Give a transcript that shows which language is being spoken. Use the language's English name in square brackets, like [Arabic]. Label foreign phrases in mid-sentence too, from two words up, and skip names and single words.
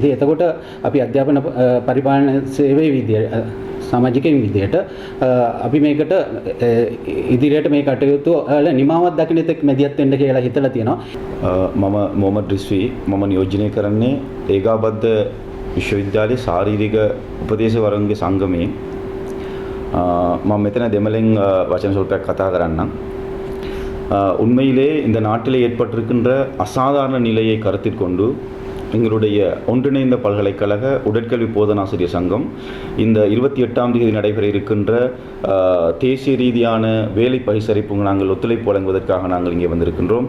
[Sinhala] ඉතින් එතකොට අපි අධ්‍යාපන පරිපාලන සේවයේ විදියට සමාජිකයින් විදියට අපි මේකට ඉදිරියට මේ කටයුතු වල නිමාවක් දකින්න තෙක් මැදිහත් වෙන්න කියලා හිතලා තියෙනවා. මම මොහමඩ් රිස්වි මම නියෝජනය කරන්නේ ඒකාබද්ධ විශ්වවිද්‍යාලයේ ශාරීරික උපදේශ වර්ගයේ සංගමයේ මම මෙතන දෙමළෙන් වචන சொல்பයක් කතා කරන්නම්. [Tamil] உண்மையிலே இந்த நாட்டிலே ஏற்பட்டிருக்கின்ற அசாதாரண நிலையை கருத்தில் கொண்டு எங்களுடைய ஒன்றிணைந்த பல்கலைக்கழக உடற்கல்வி போதனாசிரியர் சங்கம் இந்த 28ஆம் தேதி நடைபெற இருக்கின்ற தேசிய ரீதியான வேலை பகிசரிப்பு நாங்கள் ஒத்துழைப்பு வழங்குவதற்காக நாங்கள் இங்கே வந்திருக்கின்றோம்.